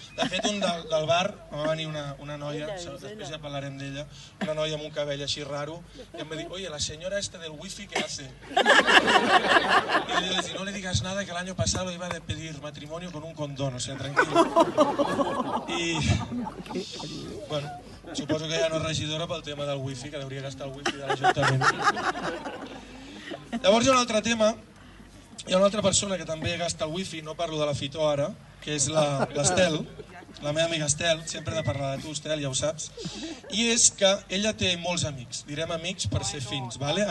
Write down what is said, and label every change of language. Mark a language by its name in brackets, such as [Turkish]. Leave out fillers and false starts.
[Catalan] De fet, un del bar va venir una noia, després ja parlarem d'ella, una noia amb un cabell així raro, i em va dir, [Spanish] oye, la señora esta del wifi, ¿qué hace? Y yo le dije, no le digas nada, que el año pasado iba a pedir matrimonio con un condón, o sea, tranquilo. [Catalan] I, bueno, suposo que ja no és regidora pel tema del wifi, que hauria gastar el wifi de l'Ajuntament. Llavors hi ha un altre tema, hi ha una altra persona que també gasta el wifi, no parlo de la Fitó ara, que és l'Estel, la meva amiga Estel, sempre he de parlar de tu, Estel, ja ho saps, i és que ella té molts amics, direm amics per ser fins, vale?